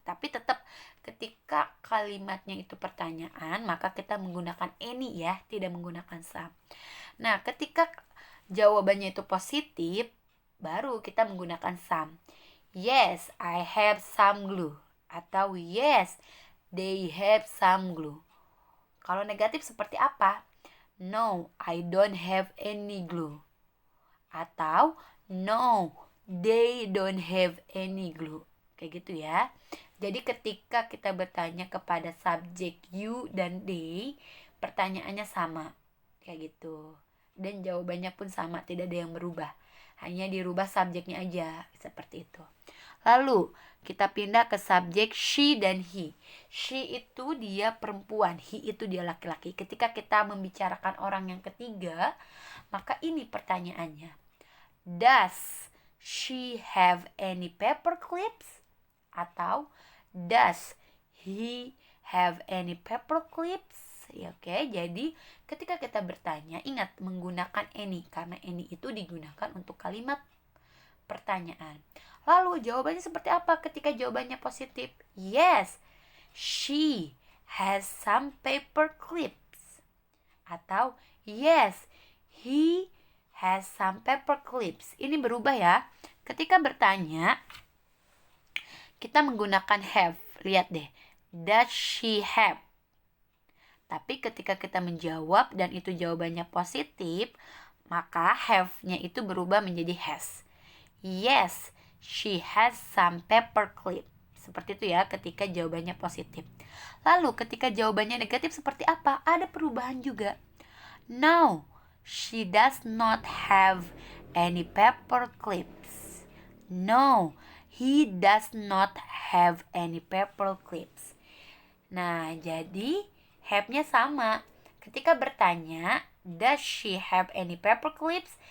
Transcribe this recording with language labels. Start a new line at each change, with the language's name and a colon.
Indonesian: Tapi tetap ketika kalimatnya itu pertanyaan, maka kita menggunakan any ya, tidak menggunakan some. Nah, ketika jawabannya itu positif, baru kita menggunakan some.
English: Yes, I have some glue.
Indonesian: Atau
English: yes, they have some glue.
Indonesian: Kalau negatif seperti apa?
English: No, I don't have any glue.
Indonesian: Atau
English: no, they don't have any glue.
Indonesian: Kayak gitu ya. Jadi ketika kita bertanya kepada subjek you dan they, pertanyaannya sama. Kayak gitu. Dan jawabannya pun sama, tidak ada yang berubah. Hanya dirubah subjeknya aja, seperti itu. Lalu kita pindah ke subjek she dan he. She itu dia perempuan, he itu dia laki-laki. Ketika kita membicarakan orang yang ketiga, maka ini pertanyaannya.
English: Does she have any paper clips? Atau does he have any paper clips?
Indonesian: Ya, oke. Jadi ketika kita bertanya, ingat menggunakan any, karena any itu digunakan untuk kalimat pertanyaan. Lalu jawabannya seperti apa ketika jawabannya positif?
English: Yes, she has some paper clips.
Indonesian: Atau
English: yes, he has some paper clips.
Indonesian: Ini berubah ya. Ketika bertanya, kita menggunakan have. Lihat deh.
English: Does she have?
Indonesian: Tapi ketika kita menjawab dan itu jawabannya positif, maka have-nya itu berubah menjadi has.
English: Yes, she has some paper clip.
Indonesian: Seperti itu ya ketika jawabannya positif. Lalu ketika jawabannya negatif seperti apa? Ada perubahan juga.
English: No, she does not have any paper clips. No, he does not have any paper clips.
Indonesian: Nah, jadi have-nya sama. Ketika bertanya,
English: does she have any paper clips?